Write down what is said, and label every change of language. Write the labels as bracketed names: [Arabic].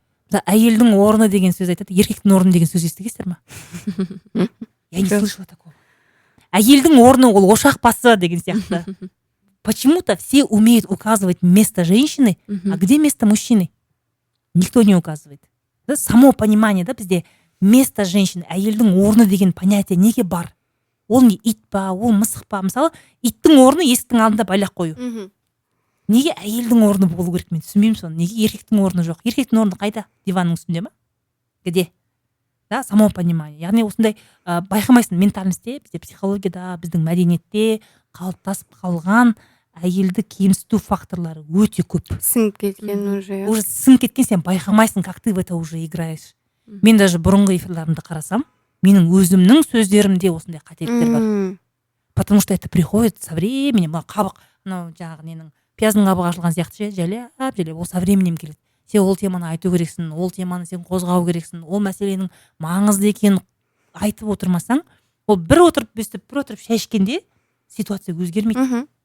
[Kazakh] Әйелдің орны деген сөз айтады, еркектің орны деген сөз естігенсіздер ма? [Russian] Я не слышала такого. [Kazakh] Әйелдің орны ол ошақ басы деген сияқты. [Russian] Почему-то все умеют указывать место женщины, а где место мужчины? Никто не указывает. Да, само понимание, да, бізде место женщины, әйелдің орны деген понятие неге бар? [Kazakh] Ол не ит па, ол мысық па? Мысалы, иттің орны есіктің алдында байлақ қою. Неге әйелдің орны болу керек, мен түсінбеймін соны. Неге еркектің орны жоқ? Еркектің орны қайда? Диванның үстінде ма? Где? Да, само понимание. Яғни осындай байқамайсың ментальностьте, бізде психологияда, біздің мәдениетте қалыптасып қалған әйелді кемсіту факторлары өте көп. Сіңіп кеткен уже. Уже сіңіп кеткен, сен байқамайсың, [Russian] как ты в это уже играешь. [Kazakh] Мен даже бұрынғы эфирлерімді қарасам, менің өзімнің сөздерімде осындай қателіктер бар. [Russian] Потому что это приходит со временем, [Kazakh] қабық, жаңағы ненің пияздың қабығы ашылған сияқты жайлап, ол со временем келеді. Сен ол теманы айту керексің, ол теманы сен қозғау керексің, ол мәселенің маңызды екенін айтып отырмасаң, ол бір отырып шай ішкенде ситуация өзгермейді.